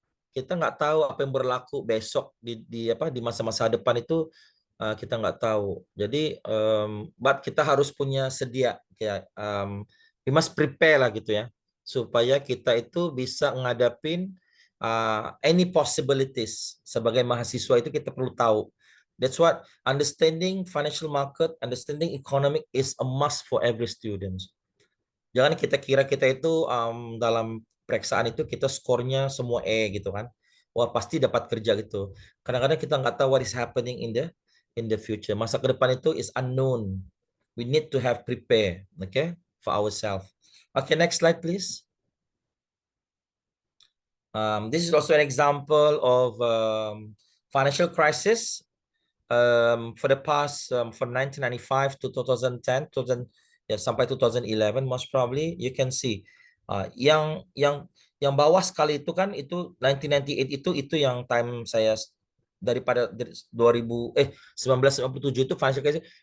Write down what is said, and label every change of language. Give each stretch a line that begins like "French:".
Indonesian: Kita nggak tahu apa yang berlaku besok di masa-masa depan itu, kita nggak tahu. Jadi but kita harus punya sedia kayak
English: we must prepare
Indonesian: lah gitu ya supaya kita itu bisa ngadapin
English: any possibilities.
Indonesian: Sebagai mahasiswa itu kita perlu tahu.
English: That's what understanding financial market, understanding economic is a must for every student.
Indonesian: Jangan kita kira kita itu dalam periksaan itu kita skornya semua E gitu kan. Wah pasti dapat kerja gitu. Kadang-kadang kita nggak tahu
English: what is happening in the future.
Indonesian: Masa ke depan itu
English: is unknown. We need to have prepare, okay, for ourselves. Okay, next slide please. This is also an example of financial crisis for the past from 1995 to 2010,
Indonesian: ya sampai 2011
English: most probably you can see
Indonesian: yang bawah sekali itu kan itu 1998 itu yang time saya daripada 1997 itu
English: financial crisis.